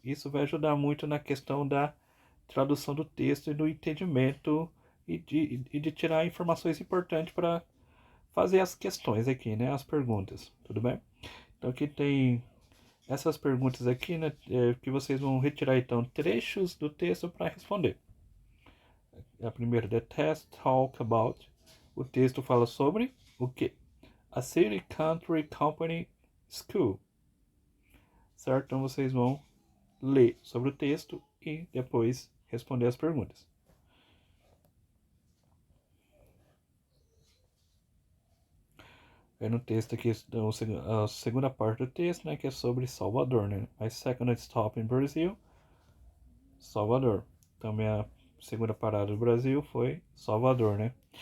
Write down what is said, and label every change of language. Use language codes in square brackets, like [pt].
[pt] Isso vai ajudar muito na questão da tradução do texto e do entendimento e de tirar informações importantes para fazer as questões aqui, né? As perguntas, tudo bem? Então aqui tem essas perguntas aqui, né, que vocês vão retirar então trechos do texto para responder. A primeira, [en] the test talk about. [pt] O texto fala sobre o quê? [en] A city, country, company, school. [pt] Certo? Então vocês vão ler sobre o texto e depois responder as perguntas. Aí no texto aqui, a segunda parte do texto, né, que é sobre Salvador, né? [en] My second stop in Brazil, Salvador. [pt] Também a segunda parada do Brasil foi Salvador, né?